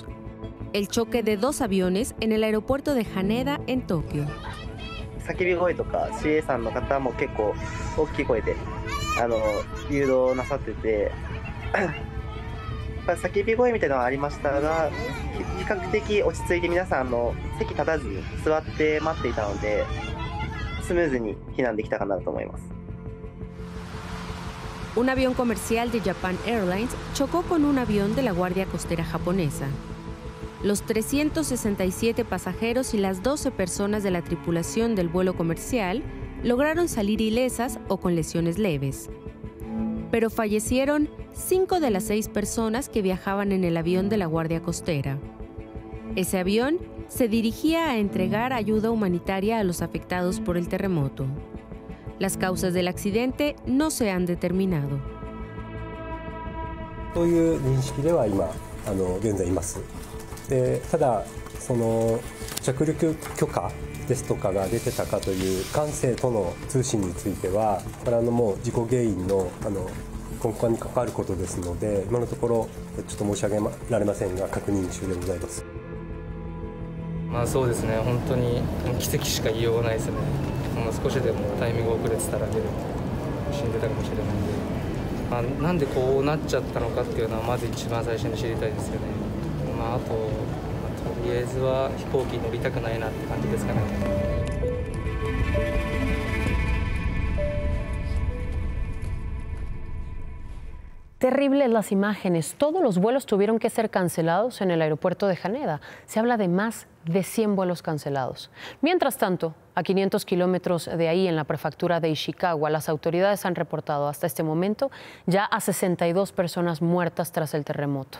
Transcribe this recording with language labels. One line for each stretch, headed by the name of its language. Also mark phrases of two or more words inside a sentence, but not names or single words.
Spanish: El choque de 2 aviones en el aeropuerto de Haneda, en Tokio.
Japanese: 叫び声とか CA さんの方も結構大きい声で誘導なさってて叫び声みたいなのはありましたが、比較的落ち着いて皆さん席立たずに座って待っていたので、スムーズに避難できたかなと思います。
Spanish: Un avión comercial de Japan Airlines chocó con un avión de la Guardia Costera japonesa. Los 367 pasajeros y las 12 personas de la tripulación del vuelo comercial lograron salir ilesas o con lesiones leves. Pero fallecieron 5 de las 6 personas que viajaban en el avión de la Guardia Costera. Ese avión se dirigía a entregar ayuda humanitaria a los afectados por el terremoto. Las causas del accidente no se han determinado.
Japanese: そういう認識では今現在います。でただ着陸許可ですとかが出てたかという管制との通信についてはこれもう事故原因の根幹に関わることですので今のところちょっと申し上げられませんが確認中でございます。まあそうですね、本当に奇跡しか言いようがないですね。少しでもタイミング遅れてたら死んでたかもしれないんで、なんでこうなっちゃったのかっていうのはまず一番最初に知りたいですよね。あととりあえずは飛行機に乗りたくないなって感じですかね。
Spanish: Terribles las imágenes. Todos los vuelos tuvieron que ser cancelados en el aeropuerto de Haneda. Se habla de más de 100 vuelos cancelados. Mientras tanto, a 500 kilómetros de ahí, en la prefectura de Ishikawa, las autoridades han reportado hasta este momento ya a 62 personas muertas tras el terremoto.